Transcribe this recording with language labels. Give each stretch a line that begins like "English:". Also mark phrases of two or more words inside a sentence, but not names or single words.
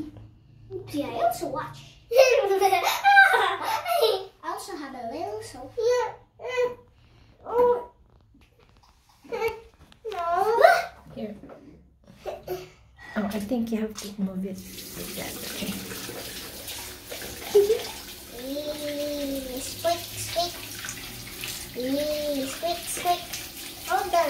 English: Oopsie, I also watch. I also have a little soap. Oh. No. Here. Oh, I think you have to move it like that. Okay. Squick, squick. Squick, squick. Oh, done.